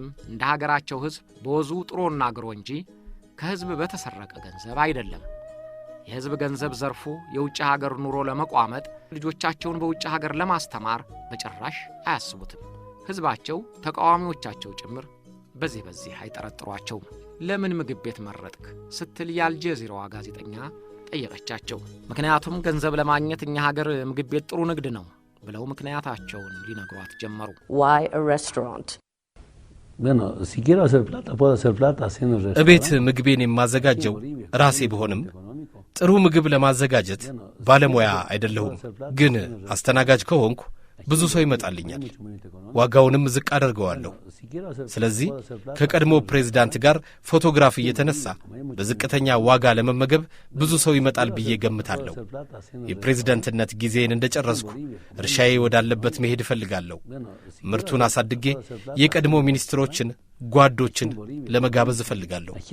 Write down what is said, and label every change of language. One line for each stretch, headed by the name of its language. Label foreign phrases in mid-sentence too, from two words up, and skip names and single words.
Amharic: እንደ ሀገራቸው ህዝብ በወዙ ጥሮና ግሮ እንጂ ከህዝብ በተሰረቀ ገንዘብ አይደለም። የህዝብ ገንዘብ ዘርፎ የውጭ ሀገር ኑሮ ለመቋመጥ ልጆቻቸውን በውጭ ሀገር ለማስተማር በጭራሽ አያስቡትም። ህዝባቸው ተቃዋሚዎቻቸው ጭምር በዚህ አይጠረጥሯቸውም። ለምን ምግብ ቤት መረጥክ ስትል የአልጀዚራዋ ጋዜጠኛ ጠየቀቻቸው። ምክንያቱም ገንዘብ ለማግኘት እኛ ሀገር ምግብ ቤት ጥሩ ንግድ ነው ብለው ምክንያታቸውን ሊነግሯት ጀመሩ።
English: Why a restaurant?
Spanish: Bueno, si quiero hacer plata, puedo hacer plata haciendo restaurantes.
Amharic: እቤት ምግቤን የማዘጋጀው ራሴ ብሆንም ጥሩ ምግብ ለማዘጋጀት ባለሙያ አይደለሁም። ግን አስተናጋጅ ከሆንኩ ብዙ ሰው ይመጣልኛል። ዋጋውንም ዝቅ አደርገዋለሁ። ስለዚህ ከቀድሞ ፕሬዝዳንት ጋር ፎቶግራፍ እየተነሳ በዝቅተኛ ዋጋ ለመመገብ ብዙ ሰው ይመጣል ብዬ ገምታለሁ። የፕሬዝዳንትነት ጊዜን እንደጨረስኩ እርሻዬ ወዳለበት መሄድ እፈልጋለሁ። ምርቱን አሳድጌ የቀድሞ ሚኒስትሮችን፣ ጓዶችን ለመጋበዝ እፈልጋለሁ።